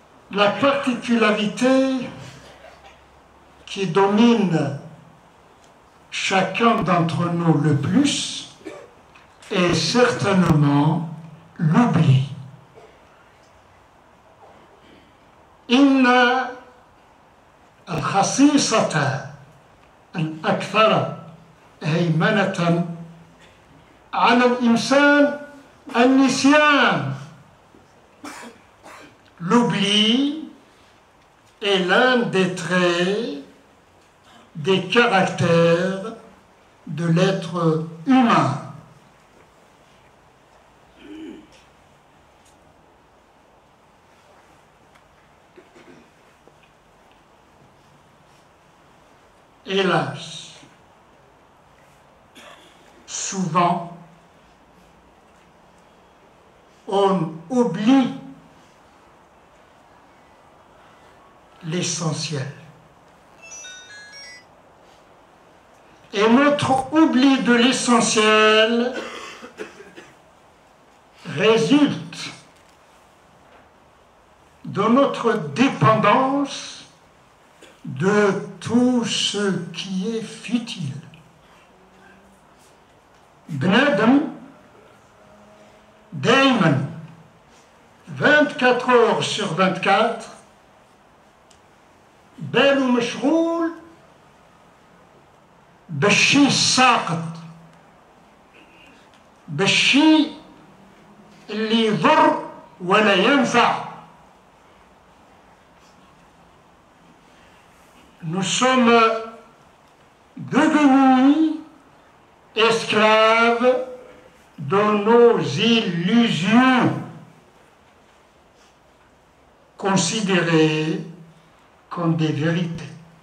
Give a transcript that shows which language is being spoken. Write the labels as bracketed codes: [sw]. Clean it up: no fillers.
[fr] La particularité qui domine chacun d'entre nous le plus est certainement l'oubli. [ar] إن الخصيصة الأكثر هيمنة على الإنسان النسيان. [fr] L'oubli est l'un des traits, des caractères de l'être humain. Hélas, souvent, on oublie l'essentiel. Et notre oubli de l'essentiel résulte de notre dépendance de tout ce qui est futile. [ar] بنادم دايما [fr] 24 heures sur 24 [ar] باله مشغول بالشيء الساقط، بالشيء اللي يضر ولا ينفع. [fr] Nous sommes devenus esclaves de nos illusions, considérées comme des vérités.